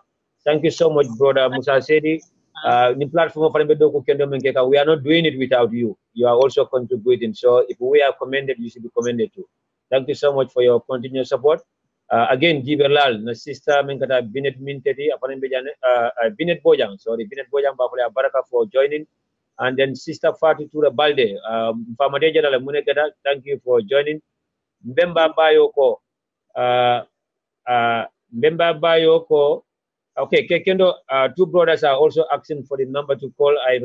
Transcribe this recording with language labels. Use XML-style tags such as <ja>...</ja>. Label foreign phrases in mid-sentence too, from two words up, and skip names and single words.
<en>Thank you so much, brother Musa Sedi. The platform of we are not doing it without you. You are also contributing. So if we are commended, you should be commended too. Thank you so much for your continued support. Again, Giberlal, na sister Menkata Binet Minteti, Binet Bojang, Binet Bojang Bafula Baraka for joining. And then Sister Fatu Tura Balde, Famadeja Munekada, thank you for joining. Mbemba Bayoko, okay, Kekendo, two brothers are also asking for the number to call.</en>